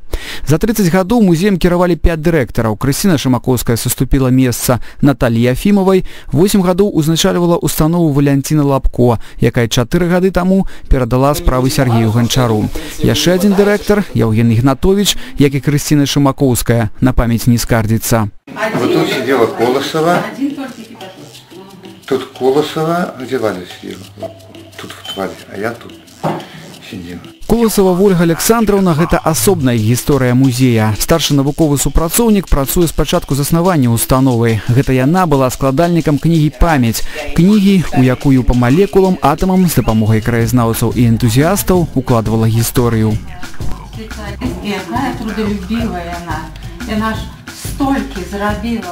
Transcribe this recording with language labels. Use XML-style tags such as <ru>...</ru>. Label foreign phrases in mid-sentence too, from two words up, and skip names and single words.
<be>За 30 гадоў музеем кіравалі 5 дырэктараў. Крысціна Шамакоўская саступіла месца Натальі Яфімавай, 8 гадоў узначальвала установу Валянціна Лапко, якая 4 гады таму перадала справы Сергею Ганчару. Яшчэ адзін дырэктар, Яўген Ігнатовіч, як і Крысціна Шамакоўская, на памяць не скардзіцца.</be> <ru>Вот тут сидела Колосова, тут Колосова, где Валя сидела? Тут в Валя, а я тут. Коласова Ольга Александровна –</ru> <be>гэта асобная гісторыя музея. Старшы навуковы супрацоўнік працуе з пачатку заснавання установы. Гэта яна была складальнікам кнігі «Памяць». Кнігі, у якую па малекулам, атамам з дапамогай краязнаўцаў і энтузіастаў укладвала гісторыю. Якая трудолюбівая яна. Яна ж столькі зрабіла.</be>